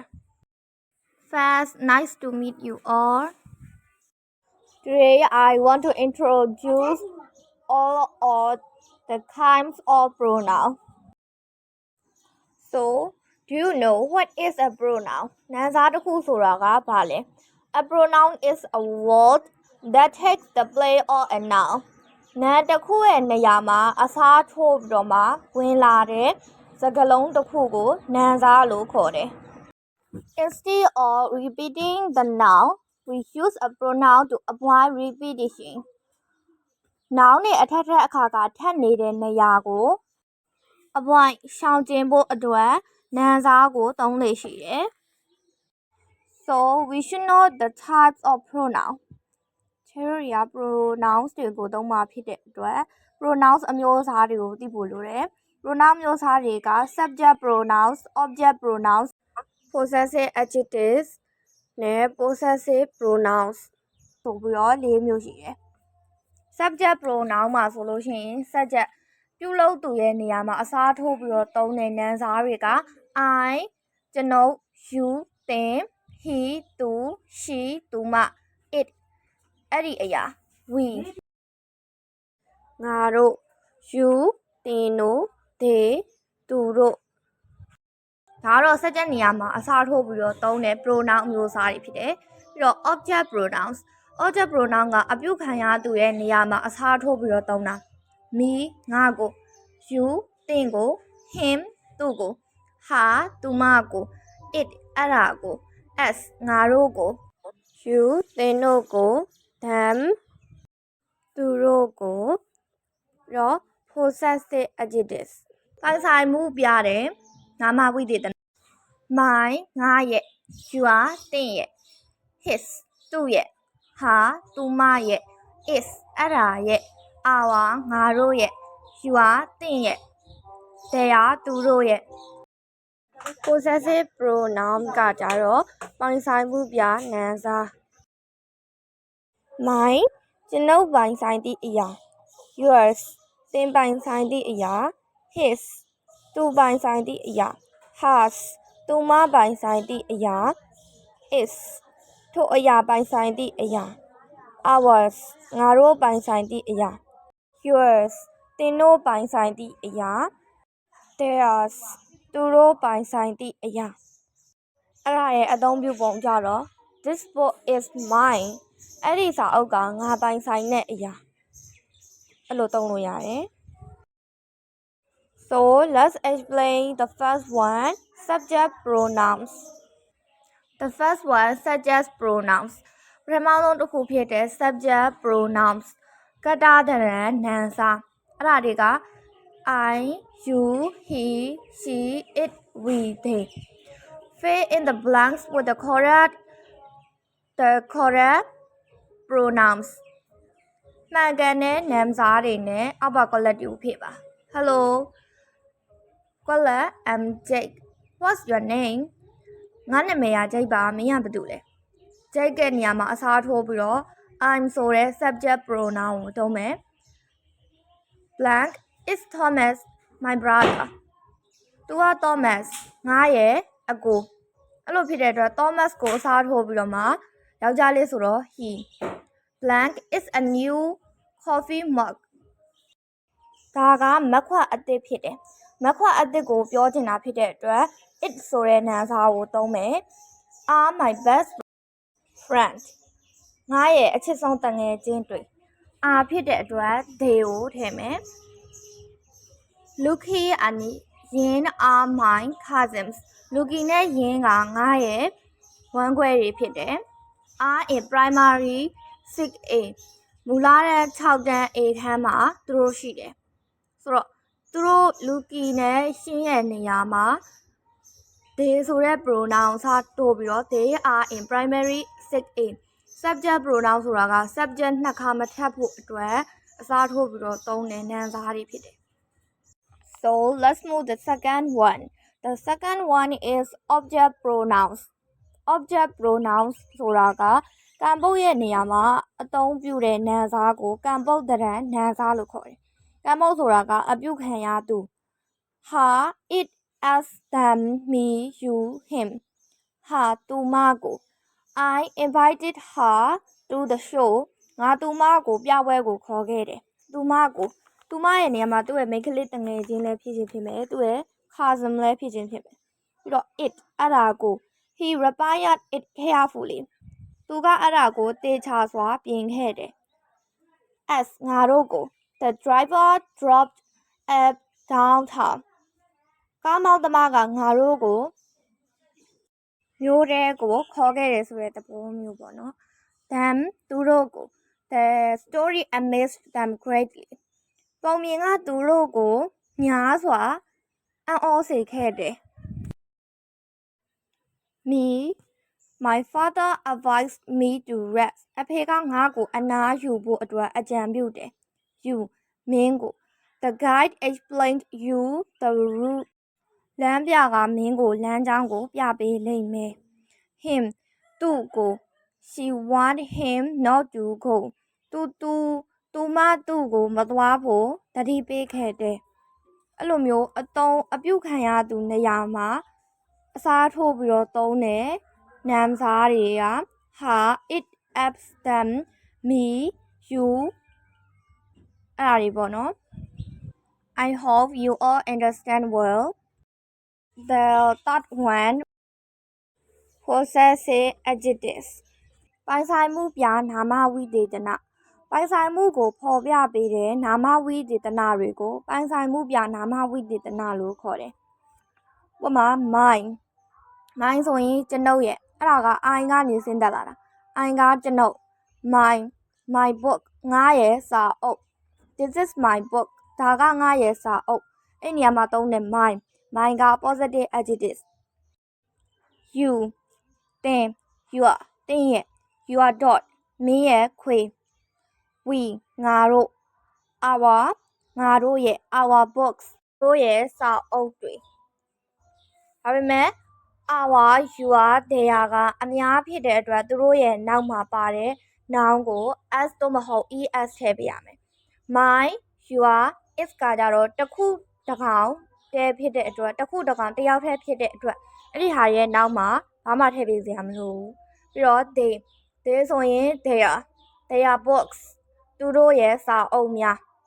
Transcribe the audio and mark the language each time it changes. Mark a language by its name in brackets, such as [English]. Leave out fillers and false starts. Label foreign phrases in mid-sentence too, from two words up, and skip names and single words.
[English] First, nice to meet you all. Today I want to introduce all of the kinds of pronoun. So, do you know what is a pronoun? [Burmese] နာမ်စားတစ်ခုဆိုတာကဘာလဲ? [English] A pronoun is a word that takes the place of a noun. [Burmese] နာမ်တစ်ခုရဲ့နေရာမှာအစားထိုးပြီးတော့မှဝင်လာတဲ့စကားလုံးတစ်ခုကိုနာမ်စားလို့ခေါ်တယ်. [English] Instead of repeating the noun, we use a pronoun to avoid repetition. [Burmese] Noun နဲ့အထက်အခါကထပ်နေတဲ့နေရာကိုavoid ရှောင်ကျဉ်ဖို့အတွက်နာမ်စားကိုသုံးလေရှိတယ်. [English] So we should know the types of pronoun. [Burmese] ချေတို့တွေက pronouns တွေကိုသုံးမှာဖြစ်တဲ့အတွက် pronouns အမျိုးအစားတွေကိုသိဖို့လိုတယ်. Pronoun အမျိုးအစားတွေက [English] subject pronouns, object pronouns, possessive adjectives [Burmese] နဲ့ [English] possessive pronouns [Burmese] ဆိုပြီးတော့၄မျိုးရှိတယ်. [English] Subject pronoun [Burmese] မှာဆိုလို့ရှိရင် subject ပြုလုပ်သူရဲ့နေရာမှာအစားထိုးပြီးတော့သုံးတဲ့နာမ်စားတွေက I ကျွန်ုပ် you သင် he သူ she သူမ it အဲ့ဒီအရာ we ငါတို့ you သင်တို့ they သူတို့ဒါကတော့ subject နေရာမှာအစားထိုးပြီးတော့သုံးတဲ့ pronoun အမျိုးအစားတွေဖြစ်တယ်. ပြီးတော့ [English] object pronouns object pronoun [Burmese] ကအပြုခံရသူရဲ့နေရာမှာအစားထိုးပြီးတော့သုံးတာ me ငါကို you သင်ကို him သူ့ကို her သူမကို it အဲ့ဒါကို us ငါတို့ကို you သင်တို့ကို them သူတို့ကိုပြီးတော့ [English] possessive adjectives [Burmese] ပိုင်ဆိုင်မှုပြတဲ့နာမဝိသေသန my ငါရဲ့ your သင်ရဲ့ his သူ့ရဲ့ her သူမရဲ့ is အဲ့ဒါရဲ့ our ငါတို့ရဲ့ your သင်ရဲ့ their သူတို့ရဲ့ [English] possessive pronoun [Burmese] ကကြတော့ပိုင်ဆိုင်မှုပြနာမ်စား my ကျွန်ုပ်ပိုင်ဆိုင်သည့်အရာ yours သင်ပိုင်ဆိုင်သည့်အရာ his သူပိုင်ဆိုင်သည့်အရာ hers သူမပိုင်ဆိုင်သည့်အရာ is ထိုအရာပိုင်ဆိုင်သည့်အရာ ours ငါတို့ပိုင်ဆိုင်သည့်အရာ yours သင်တို့ပိုင်ဆိုင်သည့်အရာ theirs သူတို့ပိုင်ဆိုင်သည့်အရာအဲ့ဒါရဲ့အသုံးပြုပုံကြတော့ [English] this book is mine [Burmese] အဲ့ဒီစာအုပ်ကငါပိုင်ဆိုင်တဲ့အရာအဲ့လိုသုံးလို့ရတယ်. [English] So let's explain the first one, subject pronouns. The first one, subject pronouns. [Burmese] ပထမဆုံးတစ်ခုဖြစ်တဲ့ [English] subject pronouns [Burmese] ကတ္တဒရဏနာမ်စားအဲ့ဒါတွေက [English] I, you, he, she, it, we, they. Fill in the blanks with the correct pronouns. [Burmese] မှန်ကန်တဲ့နာမ်စားတွေနဲ့အောက်ပါ collective ကိုဖြည့်ပါ. [English] Hello, Colette, I'm Jake. What's your name? [Burmese] ငါနာမည်က Jake ပါမင်းကဘာတူလဲ Jake ရဲ့နေရာမှာအစားထိုးပြီးတော့ I'm ဆိုတဲ့ [English] subject pronoun [Burmese] ကိုသုံးမယ်. [English] Blank is Thomas, my brother. [Burmese] သူက Thomas ငါရဲ့အကိုအဲ့လိုဖြစ်တဲ့အတွက် Thomas ကိုအစားထိုးပြီးတော့မှယောက်ျားလေးဆိုတော့ he. [English] Blank is a new coffee mug. [Burmese] ဒါကမက်ခွက်အသစ်ဖြစ်တယ်. မက်ခွက်အသစ်ကိုပြောချင်တာဖြစ်တဲ့အတွက် it ဆိုတဲ့နာမ်စားကိုသုံးမယ်. [English] Are my best friend. [Burmese] ငါရဲ့အချစ်ဆုံးတငယ်ချင်းတွေ are ဖြစ်တဲ့အတွက် they ကိုထည့်မယ်. [English] Lucky and Yin are my cousins. [Burmese] Lucky နဲ့ Yin ကငါရဲ့ဝမ်းခွဲတွေဖြစ်တယ်. [English] Are in primary 6A. [Burmese] မူလတန်း6တန်း A ခန်းမှာသူတို့ရှိတယ်. ဆိုတော့သူတို့ Lucky နဲ့ Yin ရဲ့နေရာမှာ they ဆိုတဲ့ pronoun စားတိုးပြီးတော့ [English] they are in primary 6A. subject pronoun [Burmese] ဆိုတာက subject နှစ်ခါမထပ်ဖို့အတွက်အစားထိုးပြီးတော့သုံးတဲ့နာမ်စားတွေဖြစ်တယ်. [English] So let's move the second one. The second one is object pronouns. Object pronouns [Burmese] ဆိုတာကကံပုတ်ရဲ့နေရာမှာအသုံးပြုတဲ့နာမ်စားကိုကံပုတ်တရံနာမ်စားလို့ခေါ်တယ်. ကကမ်းမုတ်ဆိုတာကအပြုခံရသူ [English] her it us them me you him [Burmese] ဟာသူမကို [English] I invited her to the show [Burmese] ငါသူမကိုပြ ပွဲကိုခေါ်ခဲ့တယ်သူမရဲ့နေရာမှာသူ့ရဲ့မိန်းကလေးတငယ်ချင်းလည်းဖြစ်ခြင်းဖြစ်မယ်သူ့ရဲ့ cousin လည်းဖြစ်ခြင်း ဖြစ်မယ်ပြီးတော့ it အဲ့ဒါကို [English] he replied it carefully [Burmese] သူကအဲ့ဒါကိုတေ ချာစွာပြင်ခဲ့တယ် as ငါတို့ကို [English] the driver dropped at downtown [Burmese] ကားမောင်းသမားကငါတို့ကိုမြို့ထဲကိုခေါ်ခဲ့တယ်ဆိုတဲ့သဘောမျိုးပေါ့နော် them သူတို့ကို [English] the story amazed them greatly [Burmese] ပုံမြင်ကသူတို့ကိုများစွာအံ့ဩစေခဲ့တယ် [English] me my father advised me to rest [Burmese] အဖေကငါ့ကိုအနားယူဖို့အတွက်အကြံပြုတယ် you မင်းကို [English] the guide explained you the route [Burmese] လမ်းပြကမင်းကိုလမ်းကြောင်းကိုပြပေးလိမ့်မယ် him သူ့ကို [English] she wanted him not to go [Burmese] သူမသူ့ကိုမသွားဖို့တတိပေးခဲ့တယ်အဲ့လိုမျိုးအပြုခံရ သူနေရာမှာအစားထိုးပြီးတော့သုံးတဲ့နာမ်စားတွေက [English] her it us them me you [Burmese] အဲ့ဒါတွေပေါ့နော် [English] I hope you all understand well the third one possessive adjectives [Burmese] ပိုင်ဆိုင်မှုပြနာမဝိသေသနပိုင်ဆိုင်မှုကိုဖော်ပြပေးတဲ့နာ မဝိသေသနတွေကိုပိုင်ဆိုင်မှုပြနာမဝိသေသနလို့ခေါ်တယ်။ဥပမာ mine ဆိုရင်ကျွန်ုပ်ရဲ့အဲ့ဒါက I ကနေဆင်းသက်လာတာ I ကကျွန်ုပ် [English] my book [Burmese] ငါရဲ့စာအုပ် this [English] is my book [Burmese] ဒါကငါရဲ့စာအုပ်အဲ့နေရာမှာသုံးတဲ့ mine က [English] positive adjectives you [Burmese] သင် your သင်ရဲ့ [English] your dog [Burmese] မင်း ရဲ့ခွေ we ငါတို့ our ငါတို့ရဲ့ [English] our books [Burmese] တို့ရဲ့စာအုပ်တွေဒါပေမဲ့ [English] our your their [Burmese] ကအ များဖြစ်တဲ့အတွက်သူတို့ရဲ့နောက်မှာပါတဲ့ noun ကို s သို့မဟုတ် es ထည့်ပေးရမယ် [English] my your is [Burmese] ကကြတော့တစ်ခုတစ်ကောင်တည်းဖြစ်တဲ့အတွက်တစ်ခုတစ်ကောင်တစ်ယောက်တည်းဖြစ်တဲ့အတွက်အဲ့ဒီဟာရဲ့နောက်မှာဘာမှထည့်ပေးစရာမလိုဘူးပြီးတော့ they ဆိုရင် [English] their books [Burmese] သူတို့ရဲ့စာအုပ်များ